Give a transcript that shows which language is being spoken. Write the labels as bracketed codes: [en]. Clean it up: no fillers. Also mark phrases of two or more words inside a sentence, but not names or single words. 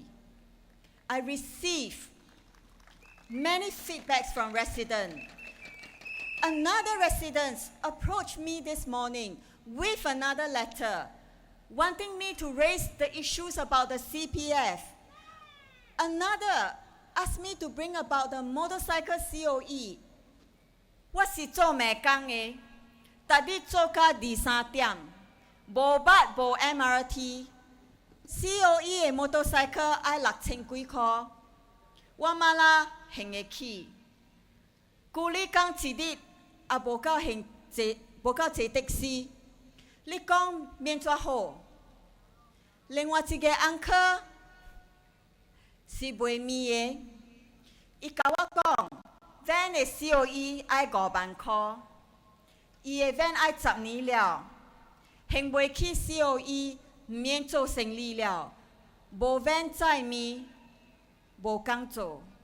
[en] I received many feedbacks from residents. Another resident approached me this morning with another letter, wanting me to raise the issues about the CPF. Another asked me to bring about the motorcycle COE. [nan] 我是做美工的，逐日做到2、3點，無捌無 MRT。COE 的 motorcycle 要6000幾塊，我媽啦行得起。舊你講一日也無夠行坐，無夠坐的士，你講免怎好？另外一個 uncle 是賣米的，伊甲我講。van 的 COE 要5萬塊，伊的 van 要10年了，行袂起 COE 唔免做生意了，無 van 載米，無工做。